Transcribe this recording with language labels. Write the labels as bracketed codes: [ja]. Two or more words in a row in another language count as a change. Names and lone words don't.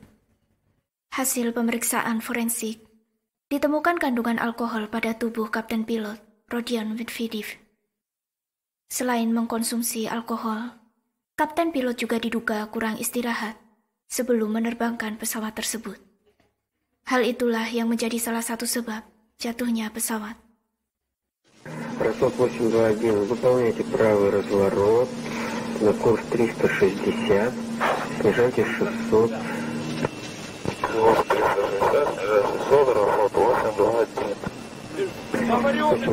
[id] Hasil pemeriksaan forensik, ditemukan kandungan alkohol pada tubuh kapten pilot Rodion Medvedev. Selain mengkonsumsi alkohol, kapten pilot juga diduga kurang istirahat sebelum menerbangkan pesawat tersebut. Hal itulah yang menjadi salah satu sebab jatuhnya pesawat. [ru] Расход 821, выполняйте правый разворот на курс 360, снижайте 600. Курс 360, снижайте 600, расход 821.